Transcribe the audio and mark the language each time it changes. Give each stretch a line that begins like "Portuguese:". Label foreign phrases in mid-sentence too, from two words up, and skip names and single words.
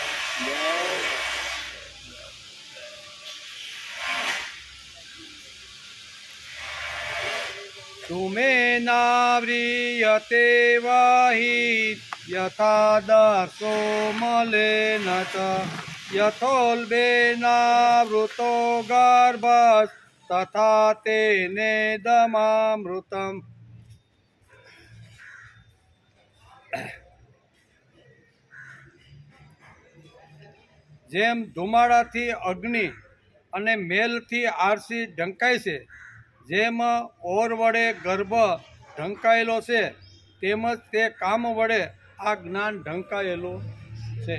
Sanskrit: तुमेनाव्रियते वाहि यथा दर्शो मलेन च यथोल्बेनावृतो गर्भस्तथा तेनेदमामृतम्।
Gujarati: જેમ ધુમાડાથી અગ્નિ અને મેલથી આરસી ઢંકાય છે, જેમ ઓર વડે ગર્ભ ઢંકાયેલો છે, તેમજ તે કામ વડે આ જ્ઞાન ઢંકાયેલું છે.